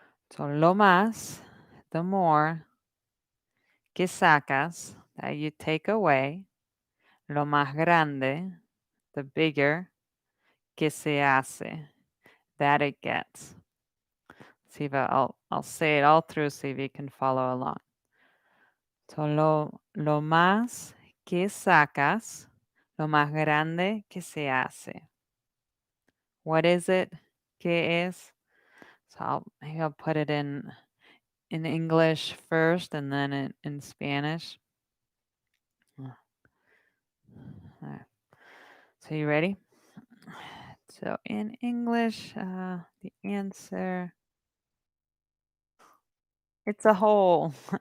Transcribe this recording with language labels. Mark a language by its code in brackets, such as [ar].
[en] So [es] lo más, [en] the more, [es] que sacas, [en] that you take away. [es] Lo más grande, [en] the bigger, [es] que se hace, [en] that it gets. See if I'll say it all through, see if you can follow along. [es] So lo más que sacas, lo más grande que se hace. [en] What is it? [es] ¿Qué es? [en] So maybe I'll put it in English first and then in Spanish. All right. So you ready? So in English, the answer, it's a whole.